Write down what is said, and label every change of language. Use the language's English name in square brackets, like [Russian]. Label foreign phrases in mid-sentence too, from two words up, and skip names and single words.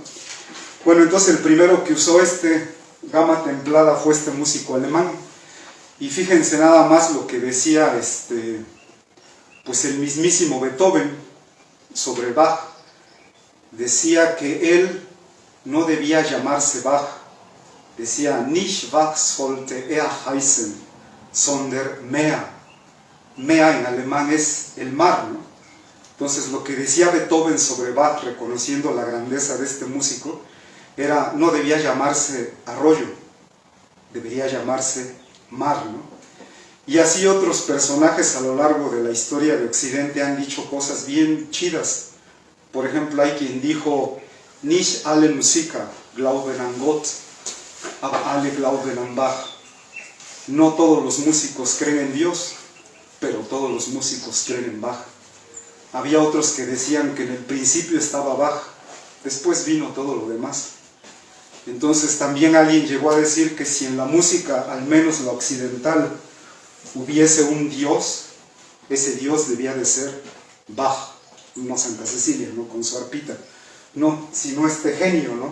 [Spanish] Bueno, entonces el primero que usó gama templada fue este músico alemán. Y fíjense nada más lo que decía pues el mismísimo Beethoven sobre Bach. Decía que él no debía llamarse Bach, decía [German] nicht Bach sollte er heißen, sondern Meer. [Spanish] Meer en alemán es el mar, ¿no? Entonces lo que decía Beethoven sobre Bach, reconociendo la grandeza de este músico, era, no debía llamarse arroyo, debería llamarse mar, ¿no? Y así otros personajes a lo largo de la historia de Occidente han dicho cosas bien chidas. Por ejemplo, hay quien dijo, [German] nicht alle Musiker glauben an Gott, aber alle glauben an Bach. [Spanish] No todos los músicos creen en Dios, pero todos los músicos creen en Bach. Había otros que decían que en el principio estaba Bach, después vino todo lo demás. Entonces también alguien llegó a decir que si en la música, al menos la occidental, hubiese un Dios, ese Dios debía de ser Bach, no Santa Cecilia, no con su arpita, no, sino este genio, ¿no?